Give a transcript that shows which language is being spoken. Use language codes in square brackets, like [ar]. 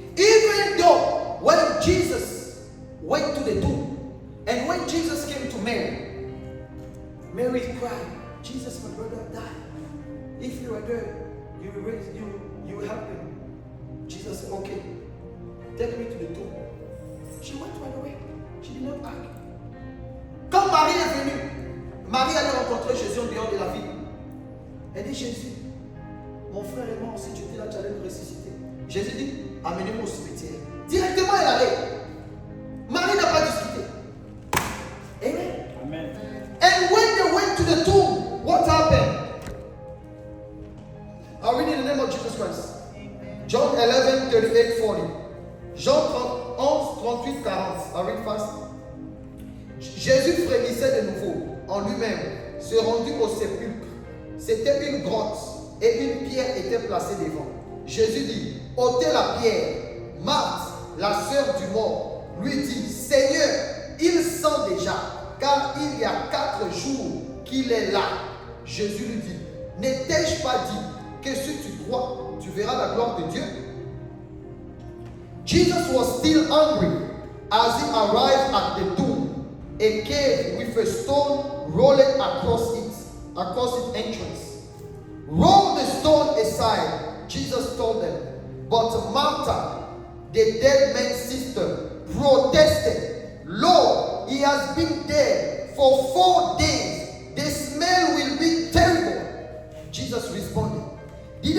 [en] Even though when Jesus went to the tomb and when Jesus came to Mary, Mary cried, Jesus, my brother died. If you are there, you will help him. Jesus said, okay, take me to the tomb. She went right away. She did not argue. [fr] Quand Marie est venue, Marie allait rencontrer Jésus en dehors de la ville. Elle dit, Jésus, mon frère est mort, si tu étais là, tu allais me ressusciter. Jésus dit, amenez-moi au cimetière. Directement, elle allait. Marie n'a pas discuté. Amen. Amen. [en] And when they went to the tomb, what happened? I'll read in the name of Jesus Christ. John 11, 38, 40. Jean 11, 38, 40. I'll read fast. [fr] Jésus frémissait de nouveau en lui-même, se rendit au sépulcre. C'était une grotte et une pierre était placée devant. Jésus dit, ôtez la pierre. Marthe, la sœur du mort, lui dit, Seigneur, il sent déjà, car il y a 4 jours qu'il est là. Jésus lui dit, n'ai-je pas dit que si tu crois, tu verras la gloire de Dieu? [en] Jesus was still hungry as he arrived at the tomb, a cave with a stone rolling across its entrance. Roll the stone aside, Jesus told them. But Martha, the dead man's sister, protested, Lord, he has been dead for 4 days. The smell will be terrible. Jesus responded, didn't